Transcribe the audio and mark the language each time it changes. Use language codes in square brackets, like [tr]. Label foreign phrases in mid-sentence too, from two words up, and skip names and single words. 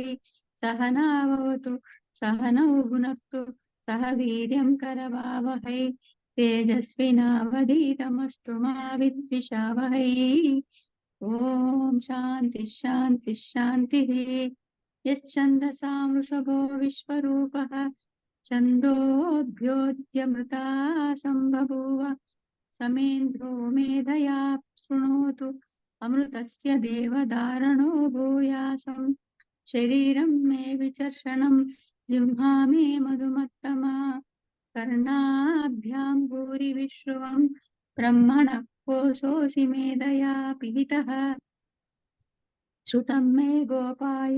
[sa] సహనావతు సహనౌ భునక్తు సహ వీర్యం కరవావహై తేజస్వినావధీతమస్తు మా విద్విషావహై. ఓం శాంతి శాంతి శాంతి. యశ్చందసాం వృషభో విశ్వరూపః ఛందోభ్యోద్యమృతా సంబభూవ समेन्द्रो मेधया शृणोतु अमृतस्य देवधारणो भूयासं शरीरं मे विचर्षणं जिह्वा मे मधुमत्तमा कर्णाभ्यां भूरिविश्रुवं ब्रह्मणः कोशोऽसि मेधया पिहितः श्रुतं मे गोपाय.